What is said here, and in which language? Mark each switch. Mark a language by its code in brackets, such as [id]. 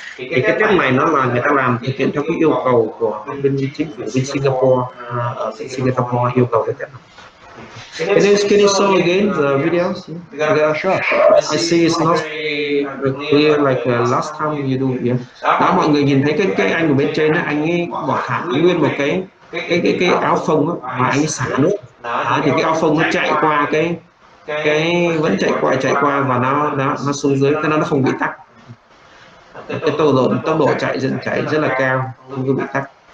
[vi] Thì cái test này nó là người ta làm thực hiện theo cái yêu cầu của bên chính phủ bên Singapore, ở Singapore yêu cầu cái test này. [en] Can you show again the videos? Sure. I see it's not clear like last time you do here. [vi] Đó, mọi người nhìn thấy cái anh ở bên trên đó, anh ấy bỏ thẳng nguyên một cái áo phông đó, mà anh ấy xả nước. Đó, thì cái áo phông nó chạy qua cái vẫn chạy qua và nó xuống dưới, cái nó không bị tắc. Cái tốc độ chạy rất là cao, không có bị tắc.